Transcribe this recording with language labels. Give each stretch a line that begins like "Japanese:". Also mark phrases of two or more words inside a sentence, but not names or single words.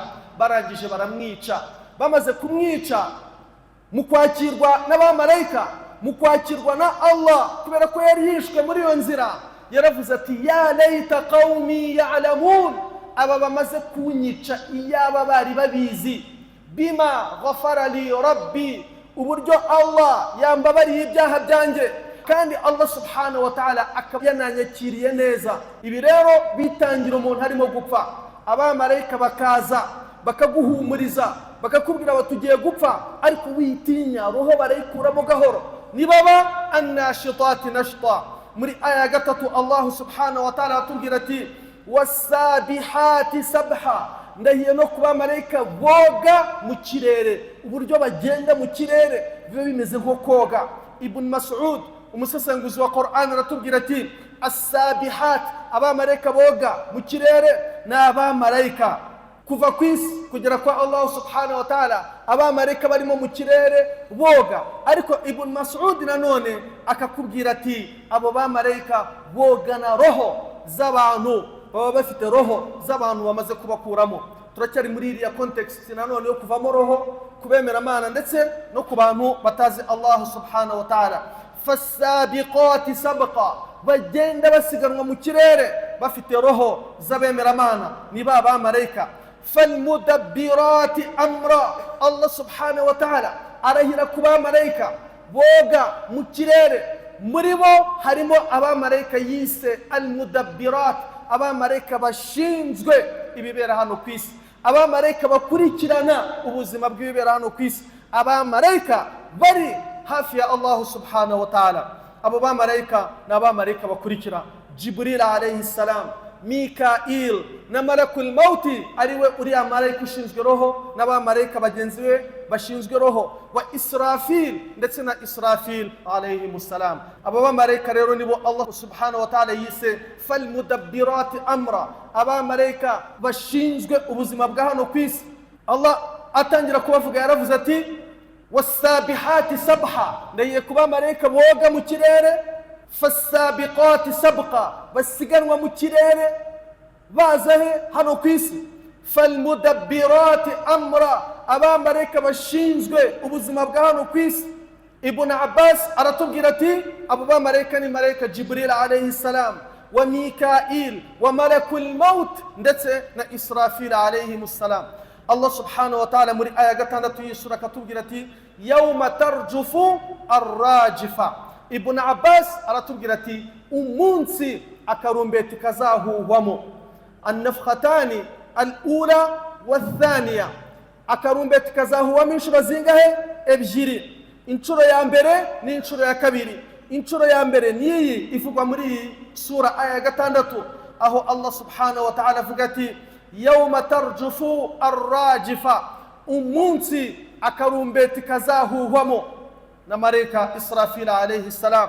Kinyarwanda: Barangije baramwica. Bamaze kumwica, mu kwakirwa n'abamarayika, mu kwakirwa na Allah, kubera ko yari yishwe muri iyo nzira, yaravuze ati
Arabic: يا ليت قومي يعلمون,
Kinyarwanda: aba bamaze kunyica iyaba bari babizi,
Arabic: بما غفر لي ربي,
Kinyarwanda: uburyo Allah yambabariye ibyaha byanjye kandi Allah
Arabic: سبحانه وتعالى
Kinyarwanda: akaba yananyakiriye neza. Ibi rero bitangira umuntu harimo gupfa, abamarayika bakaza bakaguhumuriza bakakubwira bati tugiye gupfa ariko witinya, roho barayikuramo gahoro. Nibaba
Arabic: الناشطات نشطا,
Kinyarwanda: muri aya 3 Allah
Arabic: سبحانه وتعالى
Kinyarwanda: atubwira ati
Arabic: والسابحات سبحا,
Kinyarwanda: ndahiye no kuba marayika boga mu kirere, uburyo bagenda mu kirere biba bimeze nko koga. Ibn Mas'ud umusesenguzi wa Qur'an aratubwira ati as-sabihat, abamarayika boga mu kirere n'abamarayika kuva ku isi kugera kwa Allah
Arabic: سبحانه وتعالى,
Kinyarwanda: abamarayika barimo mu kirere boga. Ariko Ibn Mas'ud nanone akakubwira ati abo bamarayika boga na roho z'abantu, baba bafite roho z'abantu bamaze kubakuramo. Turacyari muri iriya context nanone yo kuvamo roho kubemera Imana ndetse no ku bantu batazi Allah
Arabic: سبحانه وتعالى. فالسابقات سبقا,
Kinyarwanda: bagenda basiganwa mu kirere bafite roho z'abemera Imana, ni ba bamarayika.
Arabic: فالمدبرات أمرا,
Kinyarwanda: Allah
Arabic: سبحانه وتعالى
Kinyarwanda: arahira ku bamarayika boga mu kirere. Muri bo harimo abamarayika yise almudabbirat, abamarayika bashinzwe ibibera hano ku isi, abamarayika bakurikirana ubuzima bw'ibibera hano ku isi, abamarayika bari hafi ya Allah
Arabic: سبحانه وتعالى.
Kinyarwanda: Abo bamarayika ni abamarayika bakurikira Jibril
Arabic: عليه السلام,
Kinyarwanda: Mikail na
Arabic: ملك الموت,
Kinyarwanda: ariwe uriya marayika ushinzwe roho, n'abamarayika bagenzi be bashinzwe roho, wa Israfil ndetse na Israfil
Arabic: عليه السلام.
Kinyarwanda: Abo bamarayika rero nibo Allah
Arabic: سبحانه وتعالى
Kinyarwanda: yise
Arabic: فالمدبرات أمرا,
Kinyarwanda: abamarayika bashinzwe ubuzima bwa hano ku isi. Allah atangira kubavuga yaravuze ati
Arabic: والسابحات سبحا,
Kinyarwanda: ndahiye ku bamarayika boga mu kirere.
Arabic: فالسابقات سبقا,
Kinyarwanda: basiganwa mu kirere baza he hano ku isi.
Arabic: فالمدبرات أمرا,
Kinyarwanda: abamarayika bashinzwe ubuzima bwa hano ku isi. Ibn Abbas aratubwira ati abo bamarayika ni marayika Jibril
Arabic: عليه السلام، وميكائيل وملك الموت
Kinyarwanda: ndetse na Israfil
Arabic: عليه السلام.
Kinyarwanda: Allah
Arabic: سبحانه وتعالى
Kinyarwanda: muri aya 6 y'isura katubwira ati
Arabic: يوم ترجف الراجفة.
Kinyarwanda: Ibn Abbas aratubwira ati umunsi akarumbeti kazahuhwamo,
Arabic: النفختان الأولى والثانية,
Kinyarwanda: akarumbeti kazahuhwamo inshuro zingahe? Ebyiri. Inshuro ya mbere ni inshuro ya kabiri. Inshuro ya mbere niyi ivugwa muri sura aya 6 aho Allah
Arabic: سبحانه وتعالى
Kinyarwanda: avuga ati
Arabic: يوم ترجف الراجفة,
Kinyarwanda: umunsi akarumbeti kazahuhwamo na marayika Israfil
Arabic: عليه السلام.